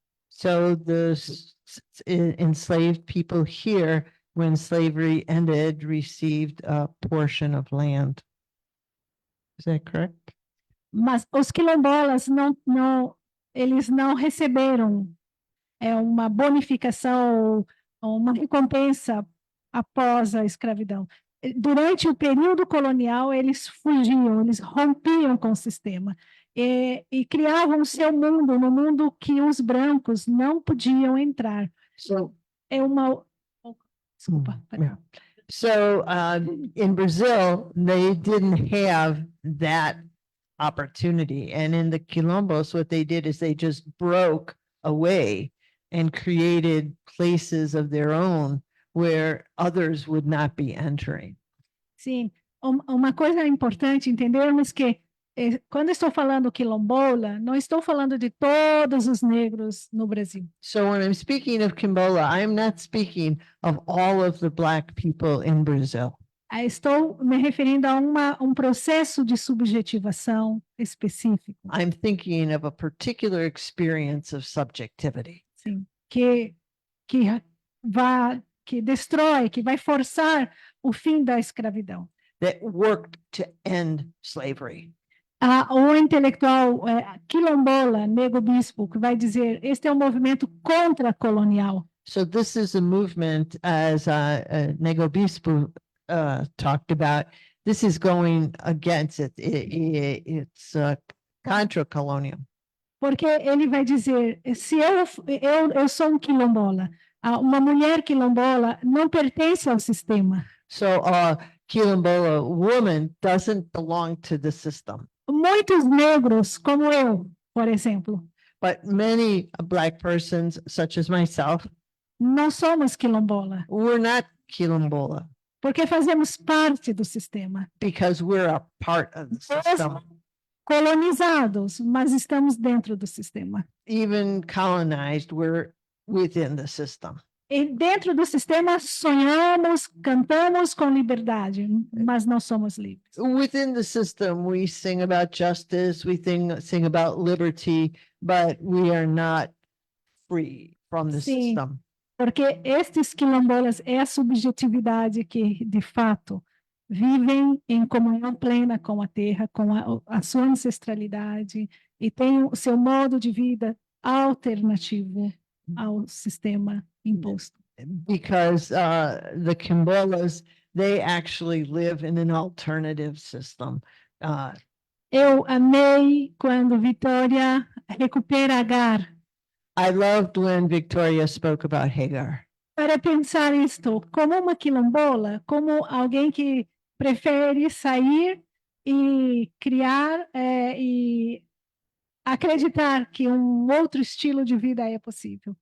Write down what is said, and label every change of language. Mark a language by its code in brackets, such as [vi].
[en] So the enslaved people here, when slavery ended, received a portion of land. Is that correct? [pt] Mas os quilombolas eles não receberam uma bonificação ou uma recompensa após a escravidão. Durante o período colonial, eles fugiam, eles rompiam com o sistema e criavam o seu mundo, no mundo que os brancos não podiam entrar. [en] So, [pt] Desculpa. [en] yeah. So in Brazil, they didn't have that opportunity. And in the Quilombos, what they did is they just broke away and created places of their own where others would not be entering. [pt] Sim, uma coisa importante entendermos que quando estou falando quilombola, não estou falando de todos os negros no Brasil. [en] So when I'm speaking of Quimbola, I am not speaking of all of the Black people in Brazil. [pt] Estou me referindo a um processo de subjetivação específico. [en] I'm thinking of a particular experience of subjectivity. [pt] Sim, que destrói, que vai forçar o fim da escravidão. [en] That worked to end slavery. [pt] O intelectual quilombola, Nego Bispo, que vai dizer, este é um movimento contra-colonial. [en] So this is a movement, as Nego Bispo talked about, this is going against it. It's contra-colonial. [pt] Porque ele vai dizer, se eu sou um quilombola, uma mulher quilombola não pertence ao sistema. [en] So a quilombola woman doesn't belong to the system. [pt] Muitos negros, como eu, por exemplo, [en] But many Black persons, such as myself, [pt] não somos quilombola, [en] we're not quilombola [pt] porque fazemos parte do sistema. [en] because we're a part of the system. [pt] Colonizados, mas estamos dentro do sistema. [en] Even colonized, we're within the system. [pt] E dentro do sistema sonhamos, cantamos com liberdade, mas não somos livres. [en] Within the system, we sing about justice, we sing about liberty, but we are not free from the [pt] Sim. [en] system. [pt] Porque estes quilombolas é a subjetividade que, de fato, vivem em comunhão plena com a terra, com a sua ancestralidade e têm o seu modo de vida alternativo ao sistema imposto. [en] Because the Kimbolas, they actually live in an alternative system. [pt] Eu amei quando Vitória recupera Agar, [en] I loved when Victoria spoke about Hagar. [pt] para pensar isto como uma quilombola, como alguém que prefere sair e criar e acreditar que outro estilo de vida é possível.